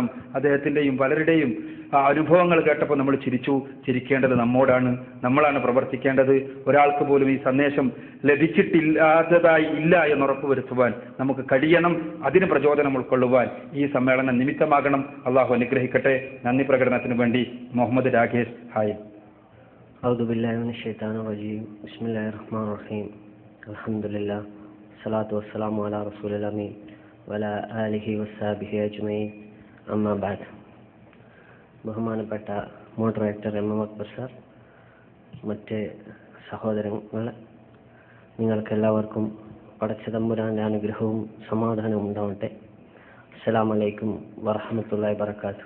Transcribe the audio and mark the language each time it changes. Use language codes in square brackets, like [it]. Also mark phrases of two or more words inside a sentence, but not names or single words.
[ml] അദ്ദേഹത്തിന്റെയും പലരുടെയും അനുഭവങ്ങൾ കേട്ടപ്പോൾ നമ്മൾ ചിരിക്കേണ്ടത് നമ്മോടാണ്. നമ്മളാണ് പ്രവർത്തിക്കേണ്ടത്. ഒരാൾക്ക് പോലും ഈ സന്ദേശം ലഭിച്ചിട്ടില്ലാത്തതായി ഇല്ല എന്ന് ഉറപ്പുവരുത്തുവാൻ നമുക്ക് കഴിയണം. അതിന് പ്രചോദനം ഉൾക്കൊള്ളുവാൻ ഈ സമ്മേളനം നിമിത്തമാകണം. അള്ളാഹു അനുഗ്രഹിക്കട്ടെ. നന്ദി പ്രകടനത്തിന് വേണ്ടി മുഹമ്മദ് രാകേഷ്. ഹായ്. [ar] أعوذ بالله من الشيطان الرجيم بسم الله الرحمن الرحيم الحمد لله والصلاة والسلام على رسول الأمين وعلى آله وصحبه أجمعين أما بعد. [ml] ബഹുമാനപ്പെട്ട മോഡറേറ്റർ MM അക്ബർ സാർ, മറ്റ് സഹോദരങ്ങൾ, നിങ്ങൾക്കെല്ലാവർക്കും പടച്ചതമ്പുരാൻ്റെ അനുഗ്രഹവും സമാധാനവും ഉണ്ടാവട്ടെ. [ar] السلام عليكم ورحمة الله وبركاته.